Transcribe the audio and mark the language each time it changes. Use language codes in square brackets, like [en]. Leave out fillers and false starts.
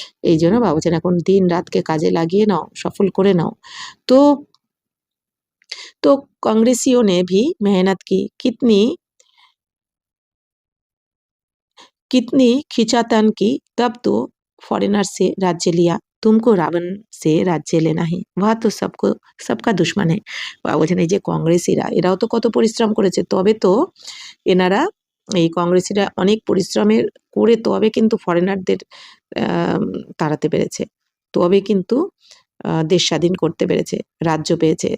[bn] এইজন্য বাবা বলছেন এখন দিন-রাতকে কাজে লাগিয়ে নাও, সফল করে নাও। [hi] তো तो कांग्रेसियों ने भी मेहनत की। कितनी खींचातान की तब तो फॉरेनर से राज्य लिया। तुमको रावण से राज्य लेना है। वह तो सबका दुश्मन है। [bn] বাবা বলছেন এই যে কংগ্রেসীরা এরাও তো কত পরিশ্রম করেছে তবে তো এনারা এই কংগ্রেসীরা অনেক পরিশ্রমের করে তবে কিন্তু ফরেনারদের তাড়াতে পেরেছে। তবে কিন্তু দেশ স্বাধীন করতে পেরেছে, রাজ্য পেয়েছে।